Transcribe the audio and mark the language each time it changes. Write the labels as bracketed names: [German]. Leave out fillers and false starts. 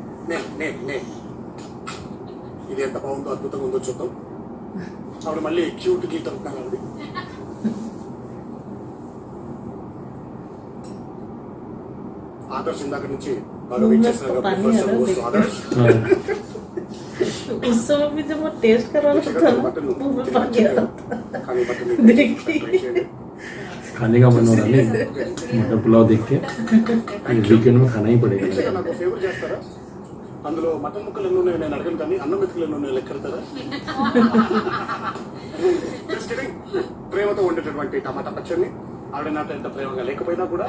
[Telugu] నేను ఇది ఎంత బాగుందో అద్భుతంగా ఉందో చూద్దాం. ఆవిడ మళ్ళీ క్యూట్ గీట్ అంటున్నాను. ఆదర్శ్ ఇందాక నుంచి బాగా వెయిట్ చేస్తున్నారు కాబట్టి first ఆదర్శ్ [Hindi] उस समय भी जब वो टेस्ट कर रहा था ना मुंह में पानी आ रहा था [Telugu] కానీ బట్టలు [Hindi] देखिए [Telugu] ట్రై చేయండి [Hindi] खाने का मन हो रहा नहीं मटर पुलाव देख के वीकेंड में खाना ही पड़ेगा [Telugu] ఇంకా నాకు ఫేవర్ చేస్తారా అందులో మటన్ ముక్కలు ఎన్ని ఉన్నాయో నేను అడగను కానీ అన్నం మెతుకులు ఎన్ని ఉన్నాయో లెక్కలుతారా [English] Just kidding. [Telugu] ప్రేమతో ఉండేటటువంటి టమాటా పచ్చడిని ఆవిడ నాతో ఎంత ప్రేమగా లేకపోయినా కూడా